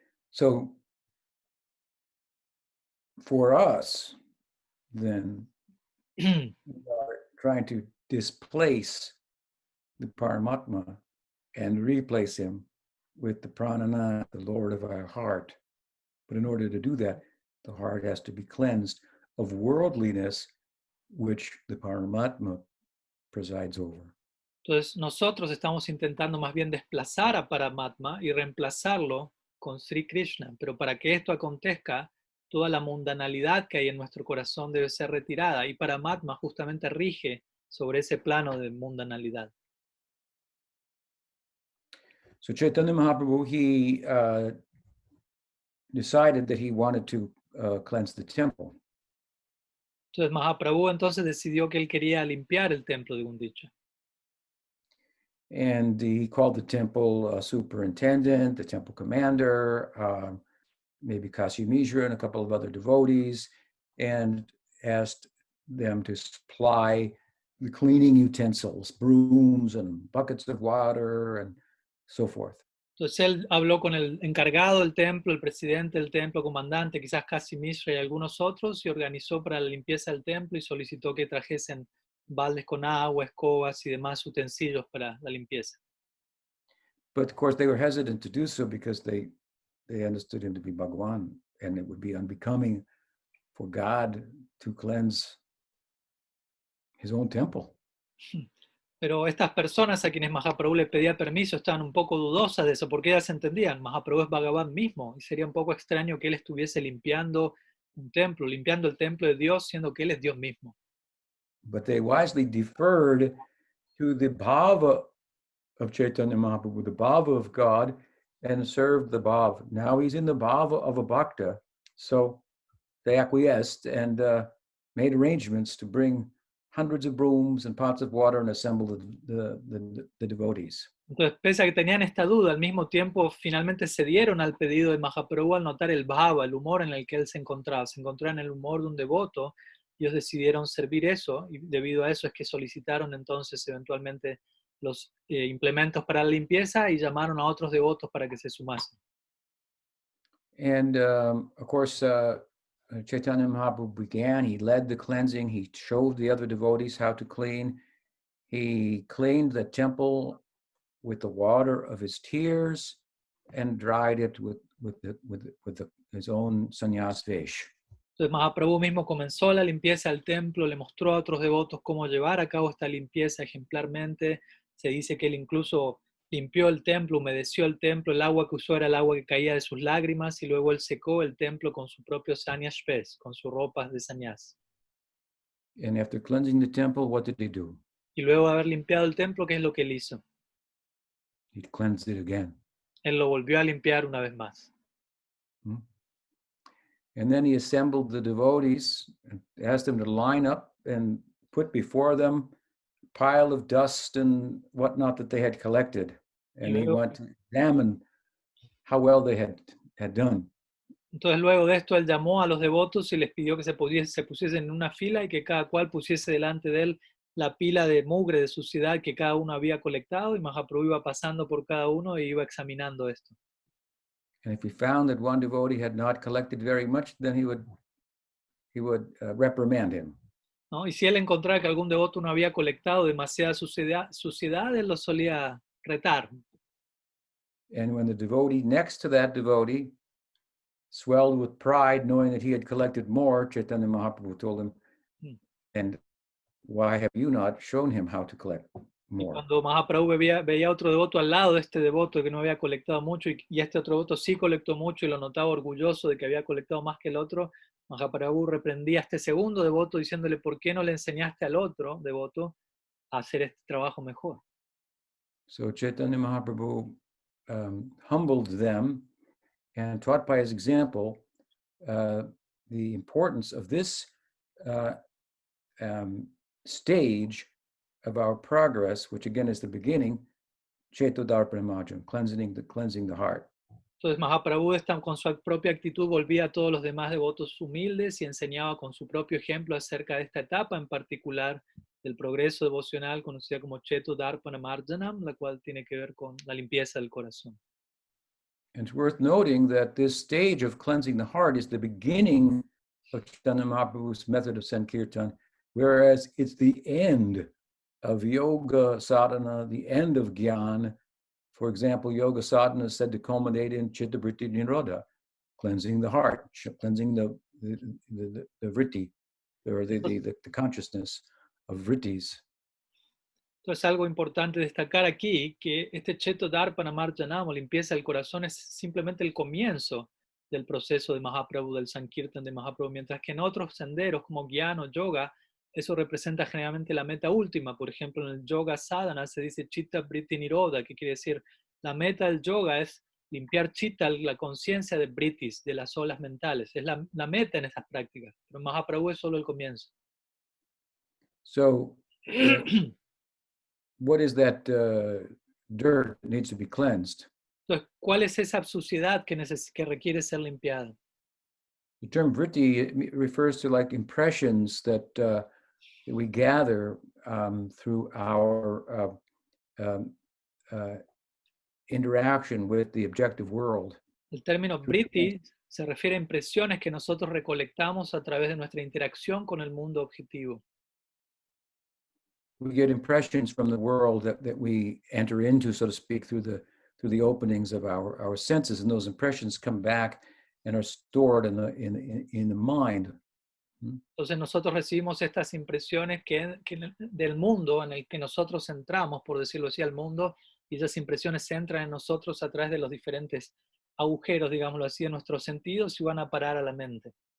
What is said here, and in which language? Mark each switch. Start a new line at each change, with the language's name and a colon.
English: So for us, then, we are trying to displace the Paramatma and replace him with the Pranana, the Lord of our heart. But in order to do that, the heart has to be cleansed of worldliness, which the Paramatma presides over.
Spanish: Entonces nosotros estamos intentando más bien desplazar a Paramatma y reemplazarlo con Sri Krishna, pero para que esto acontezca, toda la mundanalidad que hay en nuestro corazón debe ser retirada y Paramatma justamente rige sobre ese plano de mundanalidad.
English: So Chaitanya Mahaprabhu, he decided that he wanted to cleanse the temple.
Spanish: Entonces Mahaprabhu entonces decidió que él quería limpiar el templo de Gundicha.
English: And he called the temple superintendent, the temple commander, maybe Kashi Mishra and a couple of other devotees, and asked them to supply the cleaning utensils, brooms and buckets of water and so forth.
Spanish: Entonces él habló con el encargado del templo, el presidente del templo, comandante, quizás Kashi Mishra y algunos otros, y organizó para la limpieza del templo y solicitó que trajesen baldes con agua, escobas y demás utensilios para la limpieza.
English: But of course they were hesitant to do so because they understood him to be Bhagavan, and it would be unbecoming for God to cleanse his own temple.
Spanish: Pero estas personas a quienes Mahaprabhu le pedía permiso estaban un poco dudosas de eso, porque ellas entendían, Mahaprabhu es Bhagavan mismo, y sería un poco extraño que él estuviese limpiando un templo, limpiando el templo de Dios, siendo que él es Dios mismo.
English: But they wisely deferred to the bhava of Chaitanya Mahaprabhu, the bhava of God, and served the bhava. Now he's in the bhava of a bhakta, so they acquiesced and made arrangements to bring hundreds of brooms and pots of water and assemble the devotees.
Spanish: Entonces, pese a que tenían esta duda, al mismo tiempo finalmente cedieron al pedido de Mahaprabhu al notar el bhava, el humor en el que él se encontraba. Se encontraba en el humor de un devoto, y ellos decidieron servir eso, y debido a eso es que solicitaron entonces eventualmente los implementos para la limpieza y llamaron a otros devotos para que se sumasen.
English: And of course, Chaitanya Mahaprabhu began, he led the cleansing, he showed the other devotees how to clean. He cleaned the temple with the water of his tears and dried it with the his own sannyas vesh.
Spanish: Entonces Mahaprabhu mismo comenzó la limpieza del templo, le mostró a otros devotos cómo llevar a cabo esta limpieza ejemplarmente. Se dice que él incluso limpió el templo, humedeció el templo, el agua que usó era el agua que caía de sus lágrimas, y luego él secó el templo con su propio sannyas shves, con sus ropas de sannyas.
English: And after cleansing the temple, what did he do?
Spanish: Y luego de haber limpiado el templo, ¿qué es lo que él hizo?
English: He cleansed it again.
Spanish: Él lo volvió a limpiar una vez más. Hmm?
English: And then he assembled the devotees and asked them to line up and put before them a pile of dust and whatnot that they had collected. And he went to examine how well they had done.
Spanish: Entonces luego de esto él llamó a los devotos y les pidió que se pusiesen en una fila y que cada cual pusiese delante de él la pila de mugre, de suciedad que cada uno había colectado, y Mahaprabhu iba pasando por cada uno e iba examinando esto.
English: And if he found that one devotee had not collected very much, then he would reprimand him.
Spanish: ¿No? Y si él encontraba que algún devoto no había colectado demasiada suciedad, él lo solía retar.
English: And when the devotee next to that devotee swelled with pride, knowing that he had collected more, Chaitanya Mahaprabhu told him, and why have you not shown him how to collect
Spanish: Y
English: more?
Spanish: cuando Mahaprabhu veía otro devoto al lado de este devoto que no había colectado mucho, y este otro devoto sí colectó mucho y lo notaba orgulloso de que había colectado más que el otro, Mahaprabhu reprendía a este segundo devoto diciéndole: ¿por qué no le enseñaste al otro devoto a hacer este trabajo mejor?
English: So Chaitanya Mahaprabhu humbled them and taught by his example the importance of this stage of our progress, which again is the beginning, Cetodarpanamajam, cleansing the heart.
Spanish: Entonces Mahaprabhu con su propia actitud volvía a todos los demás devotos humildes y enseñaba con su propio ejemplo acerca de esta etapa en particular del progreso devocional conocida como Cetodarpanamajana, la cual tiene que ver con la limpieza del corazón.
English: And it's worth noting that this stage of cleansing the heart is the beginning of Chaitanya Mahaprabhu's method of Sankirtan, whereas it's the end of yoga sadhana, the end of jnana. For example, yoga sadhana is said to culminate in chitta vritti nirodha, cleansing the heart, cleansing the vritti, or the consciousness of vrittis.
Spanish: Entonces, algo importante destacar aquí, que este Cetodarpanamajana, o limpieza del corazón, es simplemente el comienzo del proceso de Mahaprabhu, del Sankirtan de Mahaprabhu, mientras que en otros senderos como Jnana o Yoga, eso representa generalmente la meta última. Por ejemplo, en el Yoga Sadhana se dice Chitta Vritti Nirodha, que quiere decir la meta del yoga es limpiar Chitta, la conciencia de Vrittis, de las olas mentales. Es la meta en estas prácticas, pero Mahaprabhu es solo el comienzo.
English: So, what is that dirt that needs to be cleansed?
Spanish: Entonces, ¿cuál es esa suciedad que requiere ser limpiada?
English: The term vritti refers to like impressions that we gather through our interaction with the objective world.
Spanish: El término vritti se refiere a impresiones que nosotros recolectamos a través de nuestra interacción con el mundo objetivo.
English: We get impressions from the world that we enter into, so to speak, through the openings of our senses, and those impressions come back and are stored in the mind.
Spanish: Entonces nosotros recibimos estas impresiones del mundo en el que nosotros entramos, por decirlo así, al mundo, y esas impresiones entran en nosotros a través de los diferentes agujeros, digámoslo así, de nuestros sentidos y van a parar a la mente.